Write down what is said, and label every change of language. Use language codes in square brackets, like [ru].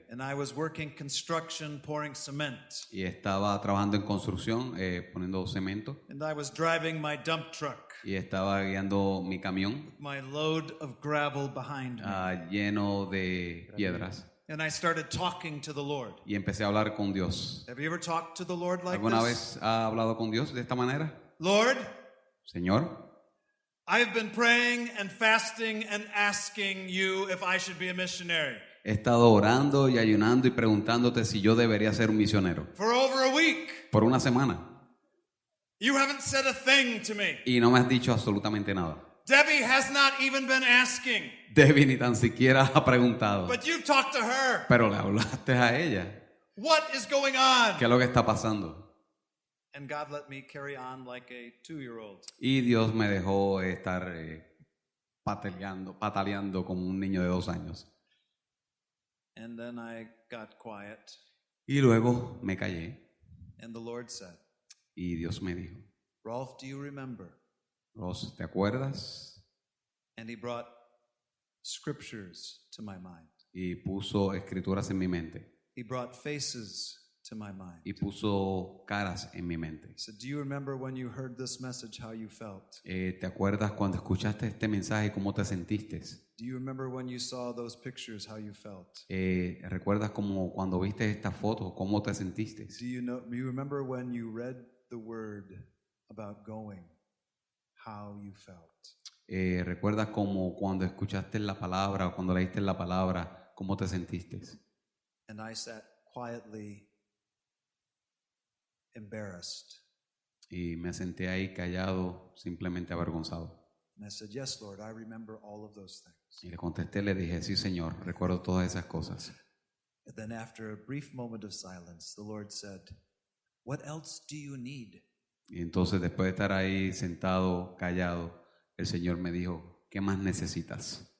[en] And I was working construction, pouring cement. [es] Y estaba trabajando en construcción, poniendo cemento. [en] And I was driving my dump truck, [es] Y estaba guiando mi camión [en] my load of gravel behind me. [es] lleno de piedras. [en] And I started talking to the Lord. [es] Y empecé a hablar con Dios. [en] Have you ever talked to the Lord like [es] ¿Alguna [en] this? [es] vez ha hablado con Dios de esta manera? [en] Lord, [es] Señor, [en] I've been praying and fasting and asking you if I should be a missionary [es] he estado orando y ayunando y preguntándote si yo debería ser un misionero [en] for over a week. [es] por una semana. [en] You haven't said a thing to me. [es] Y no me has dicho absolutamente nada. [en] Debbie has not even been asking, [es] Debbie ni tan siquiera ha preguntado. [en] but you've talked to her. [es] Pero le hablaste a ella. [en] What is going on? [es] ¿Qué es lo que está pasando? [en] And God let me carry on like a 2-year-old. [es] Y Dios me dejó estar pataleando como un niño de 2 años. [en] And then I got quiet, [es] Y luego me callé [en] and the Lord said, [es] y Dios me dijo, [en] Rolf, do you remember? [es] Ross, ¿te acuerdas? [en] And he brought scriptures to my mind. [es] Y puso escrituras en mi mente. [en] He brought faces to my mind. [es] Y puso caras en mi mente. [en] He said, do you remember when you heard this message, how you felt? [es] ¿Te acuerdas cuando escuchaste este mensaje cómo te sentiste? [en] Do you remember when you saw those pictures, how you felt? [es] ¿Recuerdas como cuando viste esta foto cómo te sentiste? [en] Do you remember when you read the word about going, how you felt? [es] ¿Recuerdas como cuando escuchaste la palabra o cuando leíste la palabra cómo te sentiste? [en] And I sat quietly embarrassed. [es] Y me senté ahí callado, simplemente avergonzado. [en] And I said, yes, Lord, I remember all of those things. [es] Y le contesté, le dije, sí, Señor, recuerdo todas esas cosas. [en] And then after a brief moment of silence, the Lord said, what else do you need? [es] Y entonces, después de estar ahí sentado, callado, el Señor me dijo, ¿qué más necesitas?